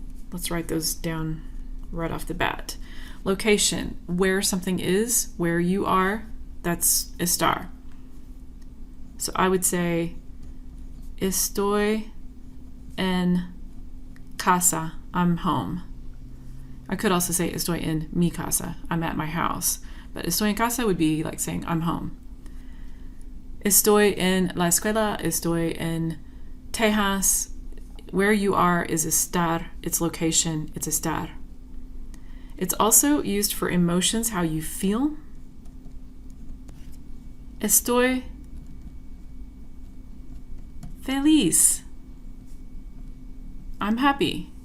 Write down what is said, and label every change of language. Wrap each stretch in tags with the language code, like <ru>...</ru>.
<en>Let's write those down right off the bat. Location, where something is, where you are, that's estar. So I would say,</en> <es>estoy en casa,</es> <en>I'm home. I could also say</en> <es>estoy en mi casa,</es> <en>I'm at my house. But</en> <es>estoy en casa</es> <en>would be like saying I'm home.</en> <es>Estoy en la escuela, estoy en Tejas.</es> <en>Where you are is estar, its location, it's estar. It's also used for emotions, how you feel.</en> <es>Estoy feliz.</es> <en>I'm happy.</en>